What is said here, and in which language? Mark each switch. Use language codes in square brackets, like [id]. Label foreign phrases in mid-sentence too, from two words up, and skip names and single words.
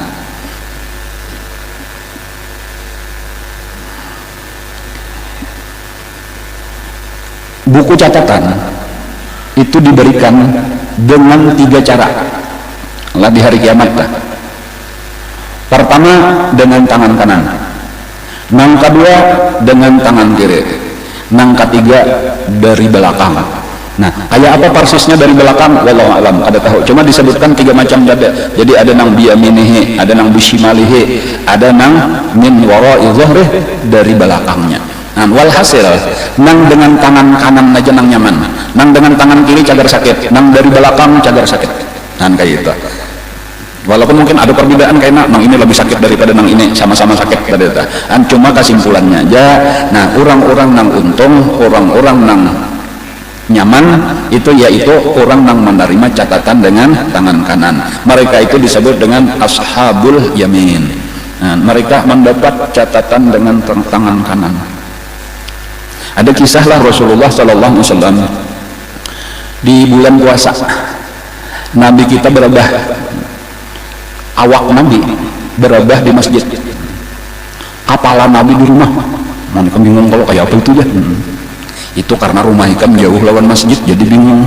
[bjn] Buku catatan itu diberikan dengan 3 cara lah di hari kiamat. Pertama dengan tangan kanan, nang kedua dengan tangan kiri, nang ketiga dari belakang. Nah, kayak apa persisnya dari belakang? Wallahu alam, ada tahu. Cuma disebutkan 3 macam dada. Jadi ada nang biyaminihi, ada nang bisimalihi, ada nang [ar] من وراء ظهره, [bjn] dari belakangnya. Nah, walhasil nang dengan tangan kanan aja nang nyaman, nang dengan tangan kiri cagar sakit, nang dari belakang cagar sakit. Nah, kayak itu. Walaupun mungkin ada perbedaan, kayak nang ini lebih sakit daripada nang ini, sama-sama sakit tadi. Cuma kesimpulannya aja. Nah, orang-orang nang untung, orang-orang nang nyaman itu yaitu orang nang menerima catatan dengan tangan kanan. Mereka itu disebut dengan [ar] أصحاب اليمين. [bjn] Nah, mereka mendapat catatan dengan tangan kanan. Ada kisahlah Rasulullah [ar] صلى الله عليه وسلم [bjn] di bulan puasa, Nabi kita berabah, awak Nabi berabah di masjid, kepala Nabi di rumah. Mana bingung kalau kayak apa itu ya? Itu karena rumah ikan jauh lawan masjid, jadi bingung.